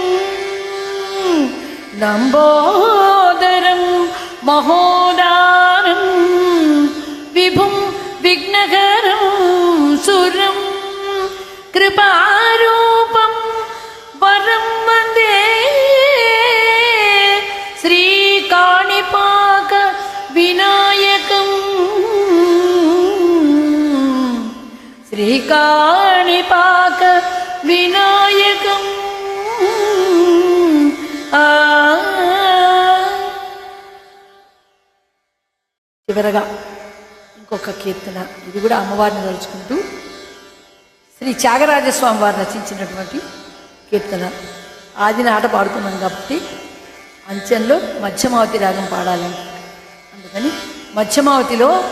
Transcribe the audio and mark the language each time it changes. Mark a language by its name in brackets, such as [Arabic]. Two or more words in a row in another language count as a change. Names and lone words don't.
[Sanskrit] लंबोदरं महोदारं विभुं विघ्नहरं सुरं कृपारूपं वरं वन्दे श्रीकाणिपाक विनायकं श्रीकाणिपाक विनायकं [Telugu] చివరగా ఇంకొక కీర్తన ఇది కూడా అమ్మవారిని తలుచుకుంటూ శ్రీ త్యాగరాజస్వామి వారు రచించినటువంటి కీర్తన ఆది నాట పాడుకున్నాం కాబట్టి అంచెంలో మధ్యమావతి రాగం పాడాలని అందుకని మధ్యమావతిలో